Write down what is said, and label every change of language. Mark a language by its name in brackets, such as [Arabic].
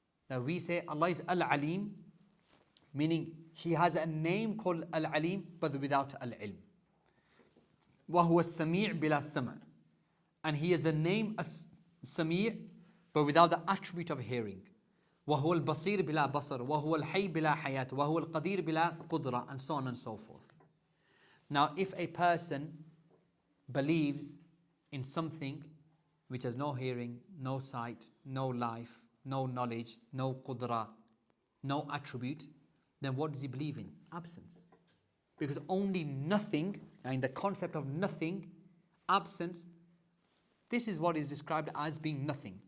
[English] Now we say Allah is Al-Alim, meaning He has a name called Al-Alim, but without Al-Ilm. [Arabic] وَهُوَ السَّمِيعُ بِلَا السَّمْعِ. [English] And He is the name As-Sami', but without the attribute of hearing. [Arabic] وَهُوَ الْبَصِيرُ بِلَا بَصَرٍ وَهُوَ الْحَيُّ بِلَا حَيَاةٍ وَهُوَ الْقَدِيرُ بِلَا قُدْرَةٍ, [English] and so on and so forth. Now if a person believes in something which has no hearing, no sight, no life, no knowledge, no qudra, no attribute, then what does he believe in? Absence. Because only nothing, and the concept of nothing, absence, this is what is described as being nothing.